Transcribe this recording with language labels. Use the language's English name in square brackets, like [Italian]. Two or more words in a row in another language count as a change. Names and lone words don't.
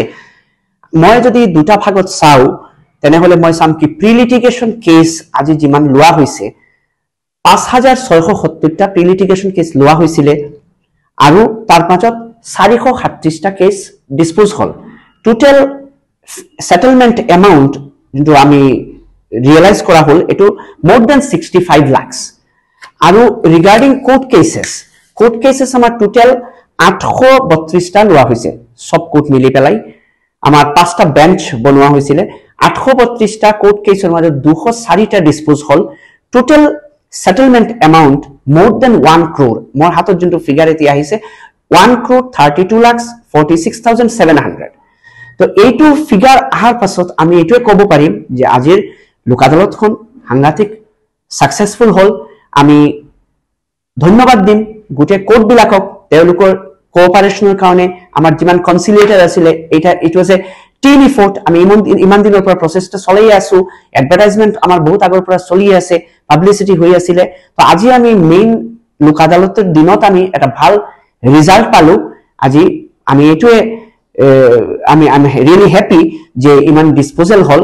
[Assamese] মই যদি দুটা ভাগত চাওঁ তেনেহলে মই চাম কি [English] pre litigation case [Assamese] আজি যিমান লোৱা হৈছে, 5670টা [English] pre litigation case [Assamese] লোৱা হৈছিলে, আৰু তাৰ মাজত 437টা কেছ ডিসপোজ হল। [English] total settlement amount [Assamese] যোনটো আমি ৰিয়েলাইজ কৰা হল, এটো [English] more than [Assamese] 65 লাখ। আৰু [English] regarding court cases [Assamese] আমাৰ টোটাল 832টা লোৱা হৈছে, সব কোর্ট মিলি পেলাই। আমাৰ 5টা বেঞ্চ বনোৱা হৈছিলে। 832টা [English] court cases [Assamese] মাজত 204টা ডিসপোজ হল। [English] total settlement amount more than 1 crore। [Assamese] মোৰ হাতত যোনটো ফিগাৰ এতিয়া আহিছে 1,32,46,700। তো এইটো ফিগাৰ আহাৰ পাছত আমি এইটোৱে ক'ব পাৰিম যে আজিৰ লোক আদালতখন সাংঘাতিক সাকসেসফুল হল। আমি ধন্যবাদ দিম গোটেই কোর্টবিলাকক তেওঁলোকৰ কোঅপাৰেশনৰ কাৰণে। আমাৰ যিমান কনসিলিয়েটৰ আছিলে, [English] it was a team effort. [Assamese] আমি ইমান দিনৰ পৰা প্ৰচেষ্টা চলাই আছো। এডভাৰটাইজমেন্ট আমাৰ বহুত আগৰ পৰা চলি আছে, পাব্লিসিটি হৈ আছিলে। তো আজি আমি মেইন লোক আদালতৰ দিনত আমি এটা ভাল ৰিজাল্ট পালো। আজি আমি এইটোৱে আমি [English] really happy [Assamese] যে ইমান ডিসপোজাল হল।